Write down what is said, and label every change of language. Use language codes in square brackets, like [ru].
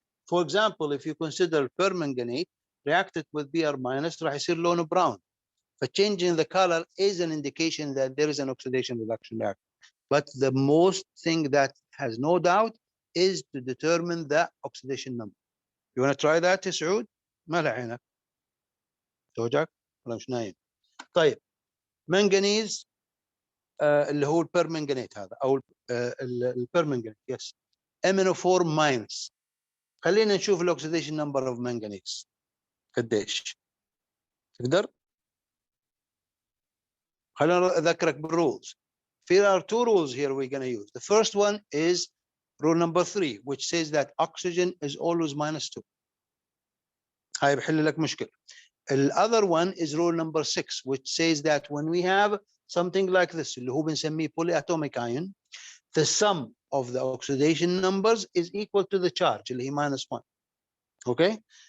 [en] For example, if you consider permanganate reacted with Br minus [ar] راح يصير لونه [en] brown. But changing the color is an indication that there is an oxidation reduction reaction. But the most thing that has no doubt is to determine the oxidation number. You want to try that [ar] يا سعود؟ ما له عينك. توجعك؟ ولا مش نايم؟ طيب manganese اللي هو البرمنجانيت هذا او البرمنجانيت يس MnO4 ماينس. خلينا نشوف الاكسيديشن نمبر اوف manganese قديش تقدر. خلينا اذكرك بالرولز. [en] There are two rules here we're going to use. The first one is rule number 3 which says that oxygen is always -2. [ar] هاي بحل لك مشكلة. [en] The other one is rule number 6 which says that when we have something like this [ar] اللي هو بنسميه [en] polyatomic ion, the sum of the oxidation numbers is equal to the charge [ar] اللي هي [en] -1. Okay?